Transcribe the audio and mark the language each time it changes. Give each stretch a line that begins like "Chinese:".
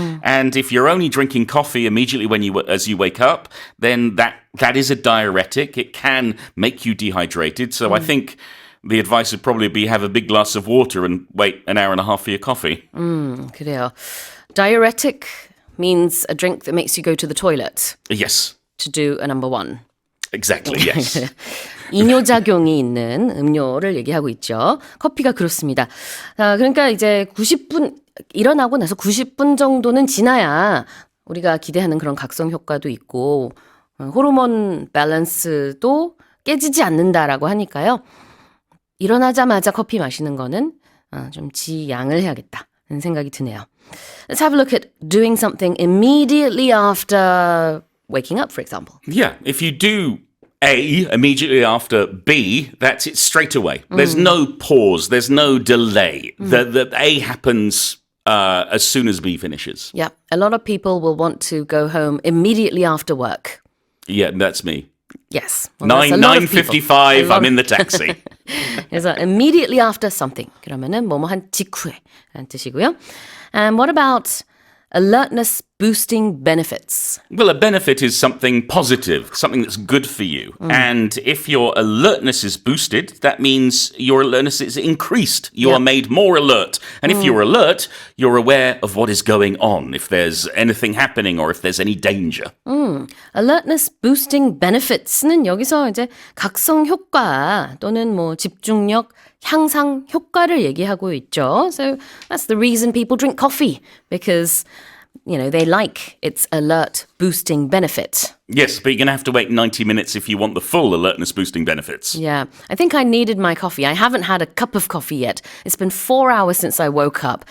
English: And if you're only drinking coffee immediately as you wake up, then that is a diuretic. It can make you dehydrated. So I think the advice would probably be have a big glass of water and wait an hour and a half for your coffee.
Korean: 그래요.
English: Diuretic means a drink that makes you go to the toilet Yes, to do a number one. exactly, yes.
Korean: 이뇨작용이 있는 음료를 얘기하고 있죠. 커피가 그렇습니다. 그러니까 이제 90분 일어나고 나서 90분 정도는 지나야 우리가 기대하는 그런 각성 효과도 있고 호르몬 밸런스도 깨지지 않는다라고 하니까요. 일어나자마자 커피 마시는 거는 좀 지양을 해야겠다는 생각이 드네요.
English: Let's have a look at doing something immediately after waking up, for example. Yeah, if you do A immediately after B, that's it straight away. There's no pause, there's no delay. The A happens as soon as B finishes. Yeah, a lot of people will want to go home immediately after work. Yeah, that's me. Yes. Well, that's a 9, lot of people. 9:55, A lot I'm in of- the taxi.
Korean: 그래서
English: immediately after something.
Korean: 그러면은 뭐뭐 한 직후에 라는 뜻이고요.
English: And what about alertness boosting benefits? Well, a benefit is something positive, something that's good for you. And if your alertness is boosted, that means your alertness is increased. You Yeah. are made more alert. And if you're alert, you're aware of what is going on, if there's anything happening or if there's any danger.
Korean: Alertness boosting benefits는 여기서 이제 각성 효과 또는 뭐 집중력 향상 효과를 얘기하고 있죠.
English: So that's the reason people drink coffee because they like its alert boosting benefit. Yes, but you're going to have to wait 90 minutes if you want the full alertness boosting benefits. Yeah, I think I needed my coffee. I haven't had a cup of coffee yet. It's been 4 hours since I woke up.